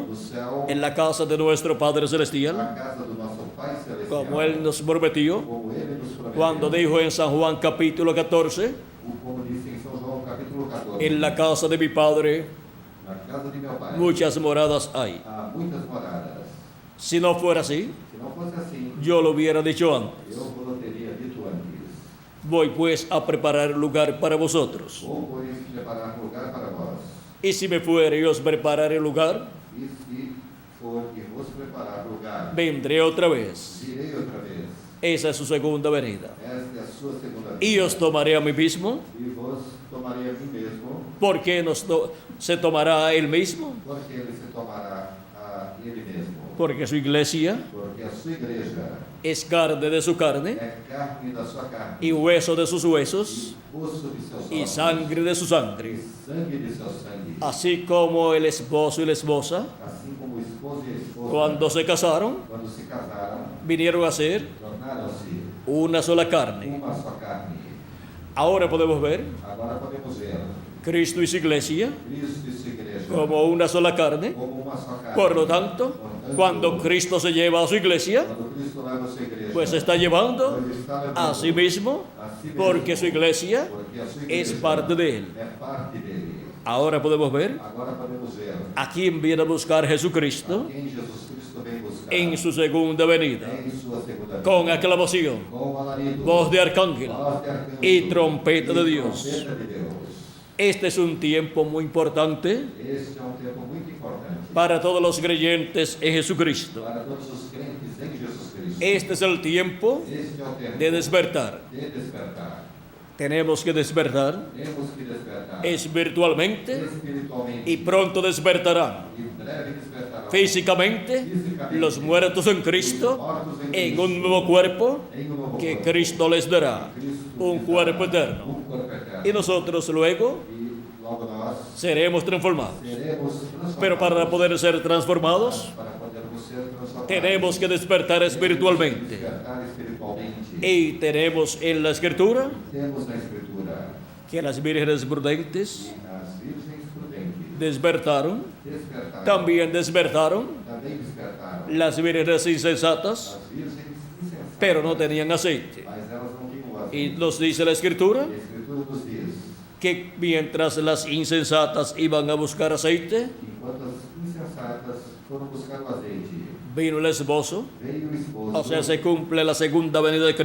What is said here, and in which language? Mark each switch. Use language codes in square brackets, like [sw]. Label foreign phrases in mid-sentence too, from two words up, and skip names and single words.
[pt] no céu, [es] en la casa de nuestro Padre Celestial, [pt] na casa do nosso Pai Celestial, [es] como Él nos prometió [pt] como Ele nos prometeu, [es] cuando dijo en San Juan capítulo 14, [pt] como disse em São João capítulo 14, [es] en la casa de mi Padre [pt] na casa de meu Pai [es] muchas moradas hay. [pt] há muitas moradas. [es] Si no fuera así, [pt] Se não fosse assim, [es] yo lo hubiera dicho antes. [pt] eu vos lo teria dito antes. [es] Voy pues a preparar lugar para vosotros. [pt] Vou, pois, preparar lugar para vós. [es] Y si me fuere y os prepararé lugar, [pt] E se for e vos preparar lugar, [es] vendré otra vez. [pt] virei outra vez. [es] Esa es su segunda venida. [pt] Esta é a sua segunda vez. [es] Y os tomaré a mí mismo. [pt] E vos tomarei a mim mesmo, [es] ¿Por qué se tomará a él mismo? [pt] porque ele se tomará a ele mesmo. [es] Porque su iglesia [pt] Porque a sua igreja [es] es carne de su carne [pt] é carne da sua carne, [es] y hueso de sus huesos [pt] osso de seus [es] y [pt] ossos, [es] sangre de su [pt] e [es] sangre. [pt] sangue de seu sangue. [es] Así como el esposo y la esposa, [pt] Assim como o esposo e a esposa, [es] cuando se casaron, [pt] quando se casaram, [es] vinieron a ser [pt] tornaram-se [es] una sola carne. [pt] uma só carne. [es] Ahora podemos ver [pt] Agora podemos ver [es] Cristo y su iglesia [pt] Cristo e sua igreja [es] como una sola carne. [pt] como uma só carne. [es] Por lo tanto, cuando Cristo se lleva a su iglesia, [pt] Quando Cristo leva a sua igreja, [es] pues está llevando [pt] ele está levando [es] a sí mismo, [pt] a si mesmo, [es] porque su iglesia [pt] porque a sua [es] es [pt] igreja [es] parte de él. [pt] é parte dele. [es] Ahora podemos ver [pt] Agora podemos ver [es] a quién viene a buscar Jesucristo [pt] quem Jesus Cristo vem buscar [es] en su segunda venida, [pt] em sua segunda vinda. [es] con aclamación, [pt] Com alarido, [es] voz de arcángel [pt] voz de arcanjo [es] y trompeta de [pt] e [es] Dios. [pt] trompeta de Deus. [es] Este es un tiempo muy importante [pt] Este é um tempo muito importante [es] para todos los creyentes en Jesucristo. [pt] para todos os crentes em Jesus Cristo. [es] Este es el tiempo [pt] Este é o tempo [es] de despertar. [pt] de despertar. [es] Tenemos que despertar [pt] Temos que despertar [es] espiritualmente [pt] espiritualmente [es] y pronto despertarán [pt] e breve despertarão [es] físicamente los muertos en Cristo [pt] mortos em [es] en [pt] Cristo, [es] un nuevo cuerpo [pt] em um novo [es] que [pt] corpo. [es] Cristo les dará, [pt] Cristo [es] un [pt] lhes [es] cuerpo [pt] dará [es] eterno. [pt] corpo eterno. [es] Y nosotros luego [pt] E logo nós [es] seremos transformados. [pt] seremos transformados. [es] Pero para poder ser transformados, [pt] Para podermos ser transformados, [es] tenemos que despertar espiritualmente. [pt] despertar espiritualmente. [es] Y tenemos en la Escritura [pt] Temos na Escritura [es] que las vírgenes prudentes [pt] que as virgens prudentes [es] despertaron, [pt] despertaram, [es] también despertaron [pt] também despertaram [es] las vírgenes insensatas, [pt] as virgens insensatas, [es] pero no tenían aceite. [pt] mas elas não tinham o [es] Y [pt] azeite. [es] nos dice la Escritura [pt] A Escritura nos diz [es] que mientras las insensatas iban a buscar aceite, [pt] que enquanto as insensatas foram buscar o azeite, [es] vino el esposo, [pt] veio o esposo, [es] o sea, se cumple la segunda venida de